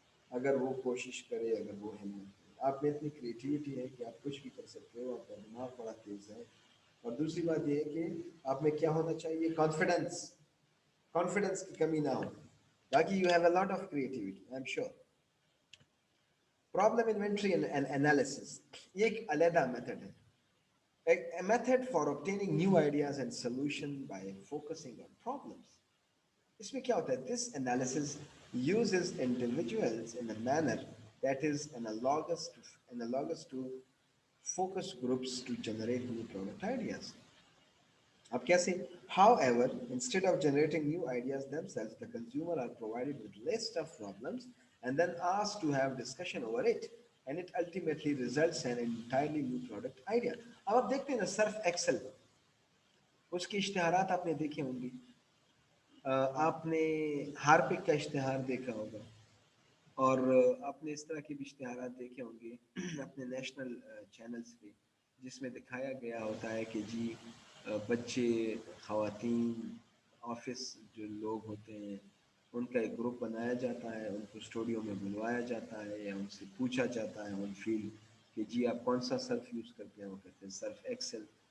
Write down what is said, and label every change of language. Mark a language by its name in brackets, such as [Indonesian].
[Urdu] اگر وہ کوشش کرے, اگر وہ ہمت کرے, آپ میں اتنی کریٹیوٹی ہے کہ آپ کچھ بھی کر سکتے ہو, آپ کا دماغ بڑا تیز ہے. اور دوسری بات یہ ہے کہ آپ میں کیا ہونا چاہیے کانفیڈنس, کانفیڈنس کی کمی نہ ہو. [English] باقی you have a lot of creativity I am sure. Problem inventory and analysis [Urdu] یہ ایک علیحدہ میتھڈ ہے. [English] A method for obtaining new ideas and solution by focusing on problems. [Urdu] اس میں کیا ہوتا ہے [English] this analysis uses individuals in a manner that is analogous to focus groups to generate new product ideas. [Urdu] اب کیسے [English] however instead of generating new ideas themselves the consumer are provided with list of problems and then asked to have discussion over it and it ultimately results in an entirely new product idea. [Urdu] اب آپ دیکھتے ہیں نا Surf Excel اس کے اشتہارات آپ نے دیکھے ہوں گے, آپ نے ہارپک کا اشتہار دیکھا ہوگا اور آپ نے اس طرح کے بھی اشتہارات دیکھے ہوں گے اپنے نیشنل چینلز پہ جس میں دکھایا گیا ہوتا ہے کہ جی بچے خواتین آفس جو لوگ ہوتے ہیں ان کا ایک گروپ بنایا جاتا ہے, ان کو اسٹوڈیو میں بلوایا جاتا ہے یا ان سے پوچھا جاتا ہے آن فیلڈ کہ جی آپ کون سا سرف یوز کرتے ہیں, وہ کہتے ہیں سرف ایکسل.